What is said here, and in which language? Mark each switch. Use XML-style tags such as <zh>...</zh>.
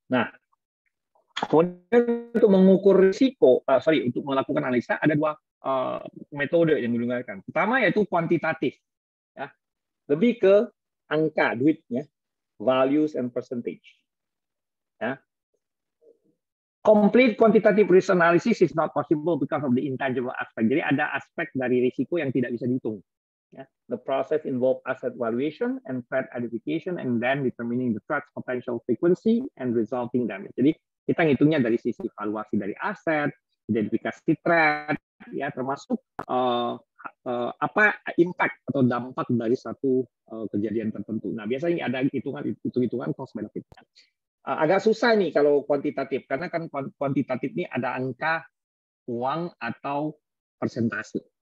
<id>Nah, kemudian untuk mengukur risiko, untuk melakukan analisa ada dua metode yang digunakan. Pertama yaitu kuantitatif, ya, lebih ke angka duitnya,</id> <en>values and percentage.</en> <id>Ya.</id> <en>Complete quantitative risk analysis is not possible because of the intangible aspect.</en> <id>Jadi ada aspek dari risiko yang tidak bisa dihitung.</id> <en>Yeah. The process involves asset valuation and threat identification and then determining the threat's potential frequency and resulting damage.</en> <id>Jadi kita ngitungnya dari sisi valuasi dari aset, identifikasi threat, ya, termasuk apa impact atau dampak dari satu kejadian tertentu. Nah, biasanya ada hitung-hitungan cost benefit. Agak susah nih kalau kuantitatif, karena kan kuantitatif ini ada angka, uang, atau persentase.</id>